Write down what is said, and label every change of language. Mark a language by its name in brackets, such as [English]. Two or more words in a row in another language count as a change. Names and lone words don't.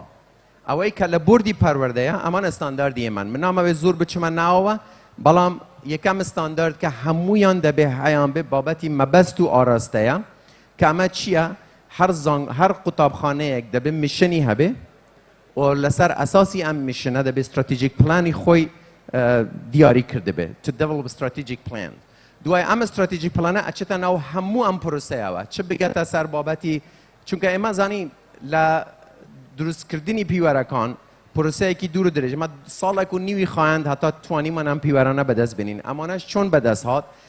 [Central Kurdish] ئەوەی کە لە بردی پەروەردەیە ئەمان ستانداردی ئێمان، من نامەوێت زۆر بچمە ناوەوە، بەڵام یەکەم ستاندارد کە هەموویان دەبێ هەیان بێ بابەتی مەبەست و ئاراستەیە کە ئەمە چییە؟ هەر قوتابخانەیەک دەبێ میشنی هەبێ و لەسەر ئەساسی ئەم میشنە دەبێ [English] strategic plan [Central Kurdish] خۆی دیاری کردبێ [English] to develop strategic plan. [Central Kurdish] دوای ئەم [English] strategic plan [Central Kurdish] ئەچێتە ناو هەموو ئەم پرۆسەیەوە، چ بگەتە سەر بابەتی، چونکە ئێمە زانی لە دروستکردنی پیوەرەکان پرۆسەیەکی دوور و درێژ، ئەمە ساڵێک و نیوی خایند هەتا توانیمان ئەم پیوەرانە بەدەست بینین. ئەمانەش چۆن بەدەست هات؟